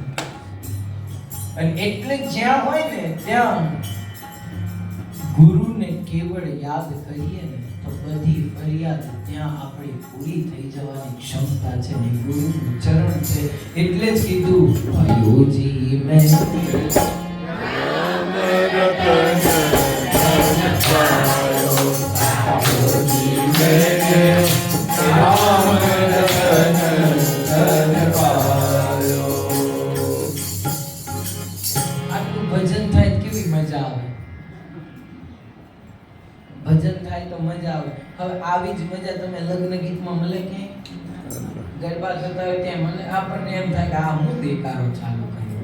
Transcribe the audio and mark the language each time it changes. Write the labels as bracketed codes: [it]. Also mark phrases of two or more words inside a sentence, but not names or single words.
[gu] અને એટલે જ્યાં હોય ને ત્યાં ગુરુને કેવળ યાદ કરીએ ને તો બધી ફરિયાદ ત્યાં આપણી પૂરી થઈ જવાની ક્ષમતા છે ને ગુરુનું ચરણ છે. એટલે જ કીધું ભાઈઓજી મેં [hi] रतन धन पायो राम रतन धन पायो. [gu] આટલું ભજન થાય કેવી મજા આવે. ભજન થાય તો મજા આવે. હવે આવી જ મજા તમે લગ્ન ગીતમાં મળે કે ગરબા થતા હોય ત્યાં મને આપણને એમ થાય કે આ હું દેકારો ચાલુ કર્યો.